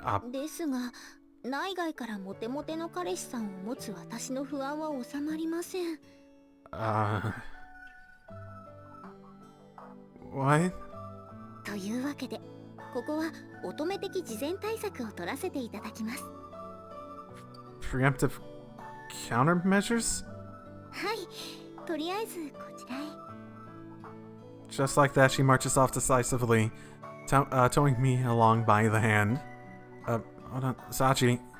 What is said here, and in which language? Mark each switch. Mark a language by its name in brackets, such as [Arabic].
[Japanese] ですが内外からモテモテの彼氏さんを持つ私の不安は収まりません。 [English] What? [Japanese] というわけでここは乙女的事前対策を取らせていただきます。 [English] Preemptive countermeasures? [Japanese] はい、とりあえずこちらへ。 [English] Just like that, she marches off decisively, towing me along by the hand. Hold on, Sachi.